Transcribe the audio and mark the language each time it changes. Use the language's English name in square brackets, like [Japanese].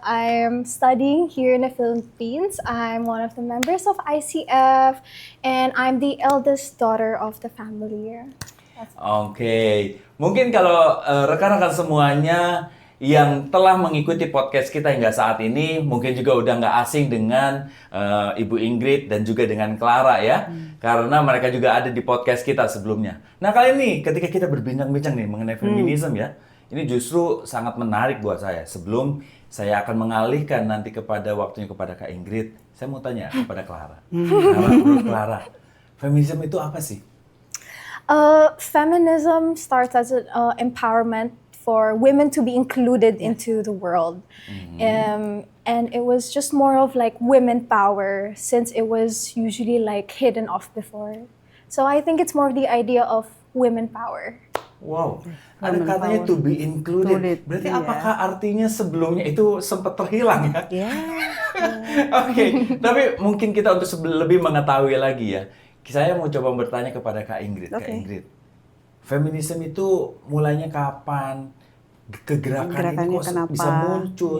[English] I'm studying here in the Philippines. I'm one of the members of ICF, and I'm the eldest daughter of the family here. [Indonesian] Oke, mungkin kalau rekan-rekan semuanya yang telah mengikuti podcast kita hingga saat ini mungkin juga udah nggak asing dengan Ibu Ingrid dan juga dengan Clara ya, karena mereka juga ada di podcast kita sebelumnya. Nah, kali ini ketika kita berbincang-bincang nih mengenai feminisme ya, ini justru sangat menarik buat saya. Sebelum saya akan mengalihkan nanti waktunya kepada Kak Ingrid, saya mau tanya kepada Clara. Nah, menurut Clara, feminisme itu apa sih? [English] Feminism starts as an empowerment for women to be included into the world. And it was just more of like women power since it was usually like hidden off before. So I think it's more of the idea of women power. [Indonesian] Wow, ada katanya [English] to be included. [Indonesian] Berarti apakah artinya sebelumnya itu sempat terhilang ya? Iya. Oke, tapi mungkin kita untuk lebih mengetahui lagi ya, saya mau coba bertanya kepada Kak Ingrid. Kak Ingrid, feminisme itu mulainya kapan? Kegerakan ini kok bisa muncul?